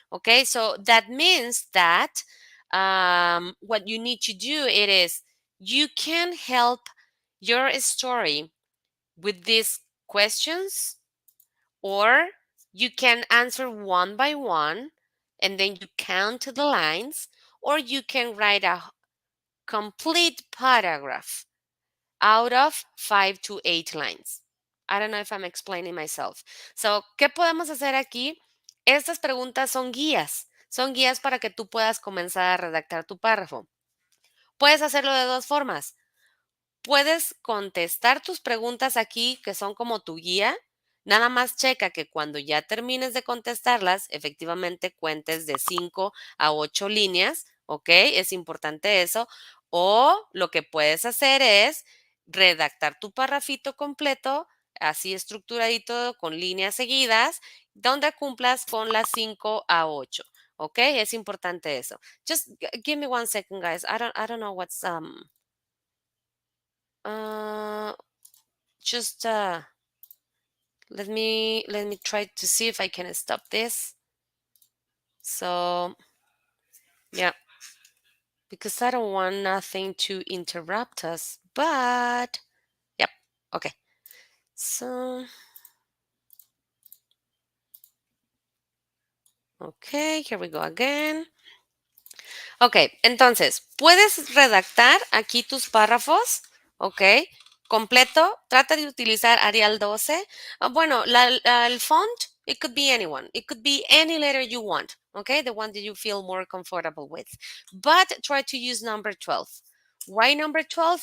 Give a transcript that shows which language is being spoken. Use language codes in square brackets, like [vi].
[en] Okay, so that means that what you need to do it is you can help your story with these questions, or you can answer one by one and then you count the lines, or you can write a complete paragraph out of 5 to 8 lines. I don't know if I'm explaining myself. [es] So, ¿qué podemos hacer aquí? Estas preguntas son guías para que tú puedas comenzar a redactar tu párrafo. Puedes hacerlo de dos formas. Puedes contestar tus preguntas aquí, que son como tu guía. Nada más checa que cuando ya termines de contestarlas, efectivamente cuentes de 5 a 8 líneas, ¿ok? Es importante eso. O lo que puedes hacer es redactar tu parrafito completo, así estructuradito, con líneas seguidas, donde cumplas con las 5 a 8. ¿Ok? Es importante eso. [en] Just give me 1 second, guys. I don't know what's uh, just let me try to see if I can stop this. So yeah, because I don't want nothing to interrupt us. But yep, okay. So okay, here we go again. [es] Ok, entonces, puedes redactar aquí tus párrafos, ok, completo. Trata de utilizar Arial 12. Bueno, el font, [en] it could be anyone. It could be any letter you want, okay, the one that you feel more comfortable with. But try to use number 12, Why number 12?